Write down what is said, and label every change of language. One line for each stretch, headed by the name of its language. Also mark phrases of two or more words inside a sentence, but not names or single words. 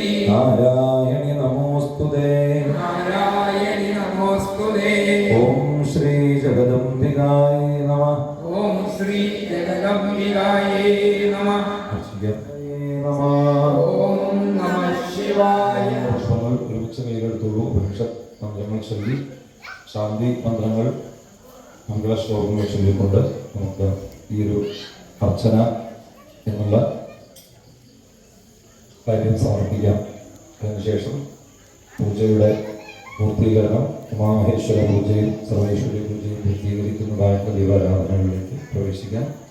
Sanskrit: नारायणि नमोस्तुते नारायणि नमोस्तुते ओम श्री जगदम्बिकाय नमः ओम श्री जगदम्बिकाय नमः ओम नमः शिवाय
Malayalam: പുഷ്പങ്ങൾ ഒരുമിച്ച് കൈകളെടുത്തോളൂ. ഉപനിഷത്ത് മന്ത്രങ്ങൾ ചൊല്ലി ശാന്തി മന്ത്രങ്ങൾ മംഗള ശ്ലോകങ്ങൾ ചൊല്ലിക്കൊണ്ട് നമുക്ക് ഈ ഒരു അർച്ചന എന്നുള്ള കാര്യം സമർപ്പിക്കാം. അതിനുശേഷം പൂജയുടെ പൂർത്തീകരണം ഉമാമഹേശ്വര പൂജയും സർവേശ്വരി പൂജയും പൂർത്തീകരിക്കുന്നതായിട്ട് ദീപാരാധനകളിലേക്ക് പ്രവേശിക്കാം.